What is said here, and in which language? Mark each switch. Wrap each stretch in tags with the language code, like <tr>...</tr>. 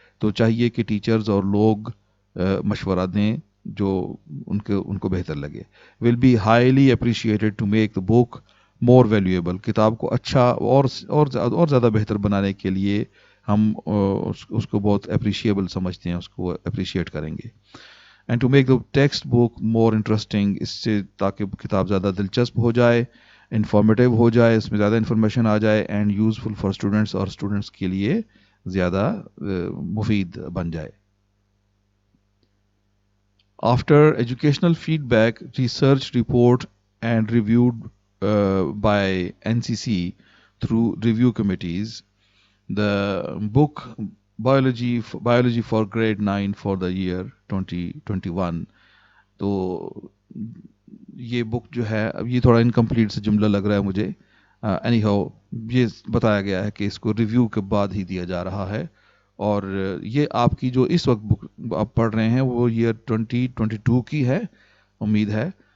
<ur>تو چاہیے کہ ٹیچرز اور لوگ مشورہ دیں جو ان کو بہتر لگے.</ur> <en>will be highly appreciated to make the book more valuable.</en> <ur>کتاب کو اچھا اور زیادہ بہتر بنانے کے لیے ہم اس کو بہت اپریشیبل سمجھتے ہیں, اس کو اپریشیٹ کریں گے. And to make the text book more interesting, اس سے تاکہ کتاب زیادہ دلچسپ ہو جائے, انفارمیٹیو ہو جائے, اس میں زیادہ انفارمیشن آ جائے, اینڈ یوزفل فار اسٹوڈنٹس, اور اسٹوڈنٹس کے لیے زیادہ مفید بن جائے.</ur> <en>After educational feedback, research report and reviewed by NCC through review committees, the book biology for grade 9 for the year 2021.</en> <ur>تو یہ بک جو ہے, اب یہ تھوڑا انکمپلیٹ سے جملہ لگ رہا ہے مجھے, اینی ہاؤ یہ بتایا گیا ہے کہ اس کو ریویو کے بعد ہی دیا جا رہا ہے, اور یہ آپ کی جو اس وقت بک آپ پڑھ رہے ہیں وہ ایئر 2022 کی ہے امید ہے.</ur>